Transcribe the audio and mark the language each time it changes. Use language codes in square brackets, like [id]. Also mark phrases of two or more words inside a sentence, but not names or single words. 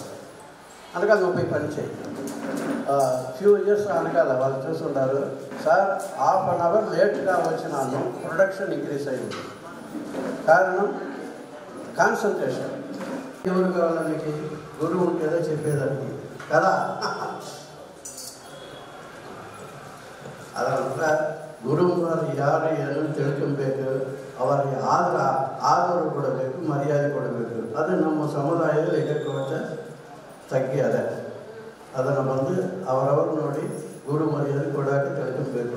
[te] అనకాల నువ్వు పోయి పని చేయి. [en] few years [te] అనకాల వాళ్ళు చూస్తుంటారు, సార్ 1/2 hour లేట్గా వచ్చినాను, [en] production increase [te] అయ్యింది. కారణం కాన్సన్ట్రేషన్. ఎవరు కావాలా మీకు? గురువు ఉంటేదో చెప్పేదానికి కదా. [kn] ಅದರಂತ ಗುರುಗಳು ಯಾರು ಏನು ತಿಳ್ಕೊಬೇಕು, ಅವರಿಗೆ ಆದರ ಕೊಡಬೇಕು, ಮರ್ಯಾದೆ ಕೊಡಬೇಕು. ಅದು ನಮ್ಮ ಸಮುದಾಯದಲ್ಲಿ ಕೊಂಚ ತಗ್ಗಿ ಅದೇ. ಅದನ್ನು ಬಂದು ಅವರವರು ನೋಡಿ ಗುರು ಮರ್ಯಾದೆ ಕೊಡೋಕೆ ತಿಳ್ಕೊಬೇಕು.